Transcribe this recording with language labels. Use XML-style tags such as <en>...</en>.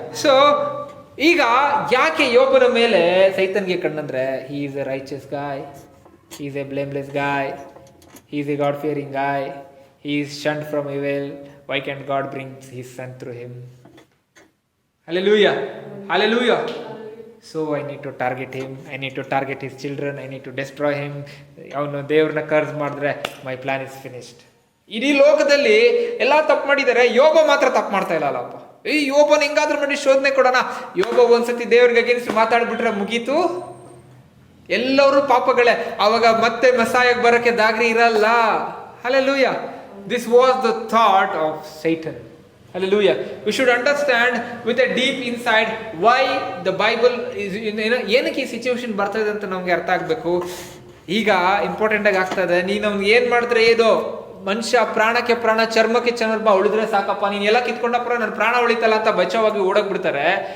<kn>So ಈಗ ಯಾಕೆ ಯೋಬನ ಮೇಲೆ ಸೈತನ್ಗೆ ಕಣ್ಣಂದ್ರೆ,</kn> <en>He is a righteous guy, he is a blameless guy, he is a God-fearing guy, he is shunned from evil. Why can't God bring his son through him? Hallelujah, hallelujah. So I need to target him, I need to target his children, I need to destroy him.</en> <kn>ಅವನು ದೇವ್ರನ್ನ ಕರ್ಜ್ ಮಾಡಿದ್ರೆ</kn> <en>my plan is finished.</en> <kn>ಇಡೀ ಲೋಕದಲ್ಲಿ ಎಲ್ಲ ತಪ್ಪು ಮಾಡಿದ್ದಾರೆ, ಯೋಬ ಮಾತ್ರ ತಪ್ಪು ಮಾಡ್ತಾ ಇಲ್ಲಪ್ಪ. ಈ ಯೋಬನ ಹಿಂಗಾದ್ರೂ ಮಾಡಿ ಶೋಧನೆ ಕೊಡೋಣ. ಯೋಬ ಒಂದ್ಸತಿ ದೇವ್ರಿಗೆ ಅಗೇನ್ಸ್ಟ್ ಮಾತಾಡ್ಬಿಟ್ರೆ ಮುಗೀತು, ಎಲ್ಲರೂ ಪಾಪಗಳೇ. ಅವಾಗ ಮತ್ತೆ ಮೆಸ್ಸಾಯಕ್ಕೆ ಬರಕ್ಕೆ ದಾರಿ ಇರಲ್ಲ.</kn> <en>Hallelujah. This was the thought of Satan. Hallelujah. We should understand with a deep inside why the Bible is</en> <kn>ಏನಕ್ಕೆ ಈ ಸಿಚುವೇಶನ್ ಬರ್ತಾ ಇದೆ ಅಂತ ನಮ್ಗೆ ಅರ್ಥ ಆಗ್ಬೇಕು. ಈಗ ಇಂಪಾರ್ಟೆಂಟ್ ಆಗಿ ಆಗ್ತದೆ. ನೀನು ಏನ್ ಮಾಡಿದ್ರೆ ಏದೋ ಮನುಷ್ಯ ಪ್ರಾಣಕ್ಕೆ ಪ್ರಾಣ, ಚರ್ಮಕ್ಕೆ ಚರ್ಮ ಉಳಿದ್ರೆ ಸಾಕಪ್ಪ, ನೀನ್ ಎಲ್ಲ ಕಿತ್ಕೊಂಡಪ್ಪ ನನ್ನ ಪ್ರಾಣ ಉಳಿತಲ್ಲ ಅಂತ ಬಚಾವಾಗಿ ಓಡೋಗ್ಬಿಡ್ತಾರೆ.</kn>